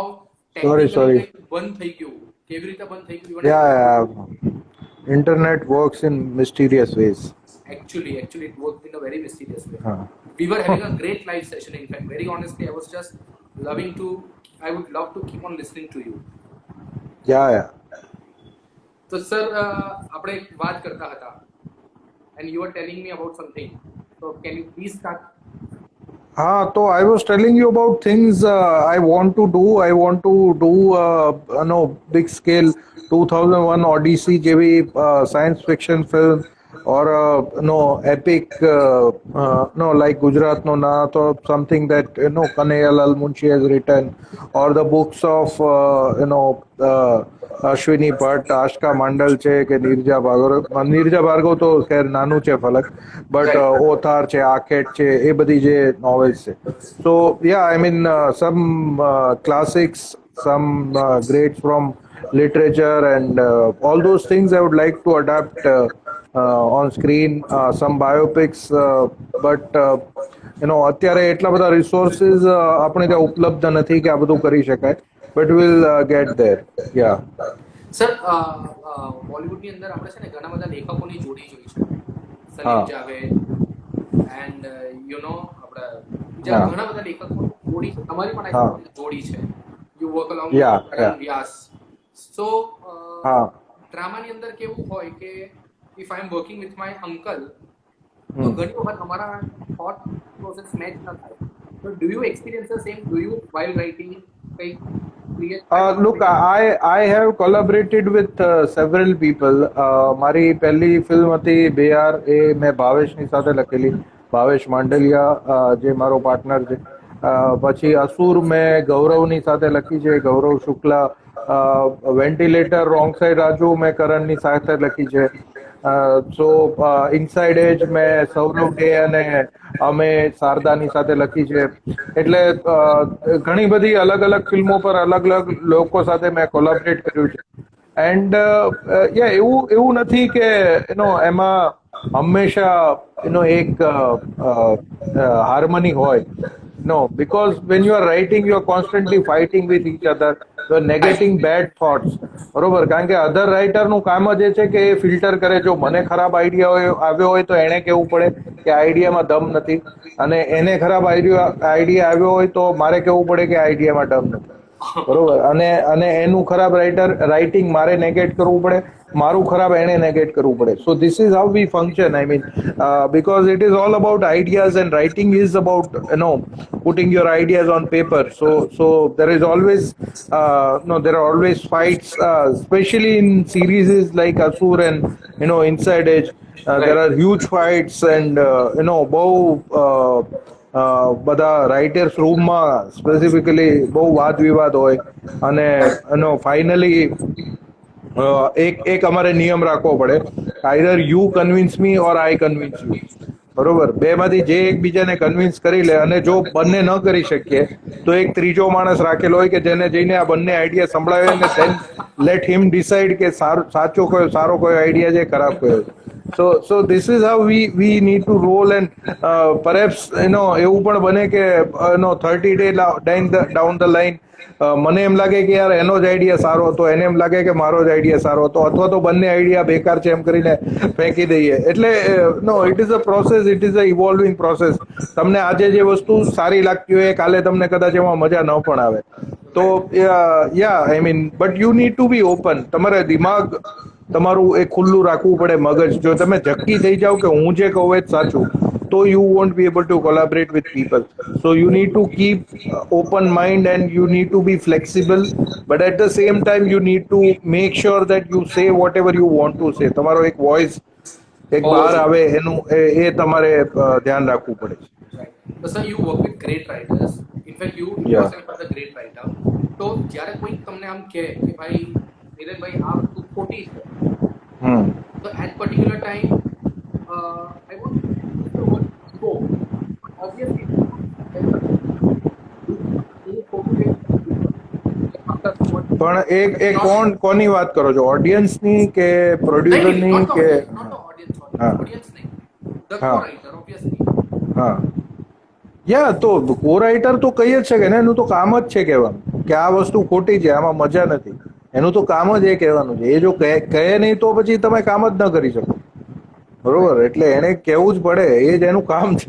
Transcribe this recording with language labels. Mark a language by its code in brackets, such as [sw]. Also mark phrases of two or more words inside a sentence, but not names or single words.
[en] Sorry. [gu] ટેકનિકલી બંધ થઈ ગયું. કેવી રીતે બંધ થઈ ગયું? [en] Yeah. Internet works in mysterious ways. Actually, it worked in a very mysterious way. Huh. We were having a great live session. In fact, very honestly, I would love to keep on listening to you. Yeah. So, sir, [gu] આપણે એક વાત કરતા હતા, [en] and you were telling me about something. So, can you please start? So I was telling you about things I want to do. I want to do big scale 2001 Odyssey જેવી science fiction film or epic like Gujarat no na to something that Kanhaiya Munshi has written, or the books of [gu] અશ્વિની ભટ્ટ, આશકા માંડલ છે કે નીરજા ભાર્ગવ તો ખેર નાનું છે ફલક, બટ ઓથાર છે, આખેટ છે, એ બધી જે નોવેલ્સ છે. [en] So ya I mean some classics, some greats from literature, and all those things I would like to adapt on screen, some biopics, but [gu] અત્યારે એટલા બધા રિસોર્સિસ આપણે ત્યાં ઉપલબ્ધ નથી કે આ બધું કરી શકાય, [en] but we'll get there. Yeah. [gu] સર, બોલિવૂડની અંદર આપણે છે ને ઘણા બધા લેખકોની જોડી જોઈ છે. સલીમ જાવેદ એન્ડ આપણે બીજા ઘણા બધા લેખકોની જોડી છે. તમારી પણ જોડી છે. [en] You work along with વ્યાસ. [gu] સો ડ્રામાની અંદર કેવું હોય કે [en] if I am working with my uncle, [gu] તો ઘણી વખત અમારા [en] thought process [gu] મેચ ન થાય. [en] So do you experience the same? Do you, while writing, look, I have collaborated with several people. [gu] મારી પહેલી ફિલ્મ હતી બેઆર, એ મેં ભાવેશની સાથે લખેલી, ભાવેશ માંડલિયા જે મારો પાર્ટનર છે. પછી અસુર મેં ગૌરવની સાથે લખી છે, ગૌરવ શુક્લા. વેન્ટિલેટર રોંગ સાઈડ રાજુ મેં કરણની સાથે લખી છે. સો ઇનસાઇડ એજ મેં સૌરવ ડે અને અમે શારદાની સાથે લખી છે. એટલે ઘણી બધી અલગ અલગ ફિલ્મો પર અલગ અલગ લોકો સાથે મેં કોલેબરેટ કર્યું છે. એન્ડ એવું નથી કે એમાં હંમેશા એક હાર્મની હોય. [en] No, because when you are writing, you are constantly fighting with each other. You are negating bad thoughts. [gu] બરોબર? કારણ કે અધર રાઇટરનું કામ જ એ છે કે એ ફિલ્ટર કરે. જો મને ખરાબ આઈડિયા આવ્યો હોય તો એણે કહેવું પડે કે આઈડિયામાં દમ નથી, અને એને ખરાબ આઈડિયા આવ્યો હોય તો મારે કહેવું પડે કે આઈડિયામાં દમ નથી. બરોબર? અને એનું ખરાબ રાઇટિંગ મારે નેગેટ કરવું પડે, મારું ખરાબ એને નેગેટ કરવું પડે. [en] So this is how we function. I mean, because it is all about ideas, and writing is about putting your ideas on paper. So there is always there are always fights, especially in series like Asur and Inside Edge. There are huge fights, and [gu] બહુ બધા રાઇટર્સ રૂમમાં સ્પેસિફિકલી બહુ વાદ વિવાદ હોય, અને ફાઇનલી એક અમારે નિયમ રાખવો પડે, [en] either you convince me or I convince you. [gu] બરોબર? બેમાંથી જે એકબીજાને કન્વિન્સ કરી લે, અને જો બંને ન કરી શકીએ તો એક ત્રીજો માણસ રાખેલો હોય કે જેને જઈને આ બંને આઈડિયા સંભળાવે, અને [en] then let him decide [gu] કે સાચો કયો, સારો કયો આઈડિયા છે, ખરાબ કયો છે. [en] So this is how we need to roll, and perhaps [gu] એવું પણ બને કે [en] 30 days down the line [gu] મને એમ લાગે કે યાર એનો જ આઈડિયા સારો હતો, એને એમ લાગે કે મારો જ આઈડિયા સારો હતો, અથવા તો બંને આઈડિયા બેકાર છે એમ કરીને ફેંકી દઈએ. [en] એટલે it is a process, it is a evolving process. [gu] તમને આજે જે વસ્તુ સારી લાગતી હોય કાલે તમને કદાચ એમાં મજા ન પણ આવે. [en] તો I mean, but you need to be open. [gu] તમારા દિમાગ તમારું એ ખુલ્લું રાખવું પડે મગજ. જો તમે ઝક્કી થઈ જાઓ કે હું જે કહું એ જ સાચું, તો [en] you won't be able to collaborate with people. So you need to keep open mind and you need to be flexible, but at the same time you need to make sure that you say whatever you want to say. [gu] તમારો એક વોઇસ એક બહાર આવે એનું એ તમારે ધ્યાન રાખવું પડે છે. [en] Right. So sir, you work with great writers. In fact, you Yeah. yourself are the great writer. [gu] તો જ્યારે કોઈ તમને આમ કહે કે ભાઈ નીરજભાઈ આ વસ્તુ ખોટી છે, તો [en] at particular time I want to use the word go. Obviously, [gu] પણ એ કોની વાત કરો છો? ઓડિયન્સની કે પ્રોડ્યુસરની કે? હા. audience નહીં, [en] the [gu] હા. [en] co-writer obviously. [gu] હા, યા તો કો રાઇટર તો કહી જ શકે ને, એનું તો કામ જ છે કહેવાનું કે આ વસ્તુ ખોટી છે, આમાં મજા નથી. એનું તો કામ જ એ કહેવાનું છે. એ જો કહે નહીં તો પછી તમે કામ જ ન કરી શકો. બરોબર, એટલે એને કહેવું જ પડે, એ જ એનું કામ છે.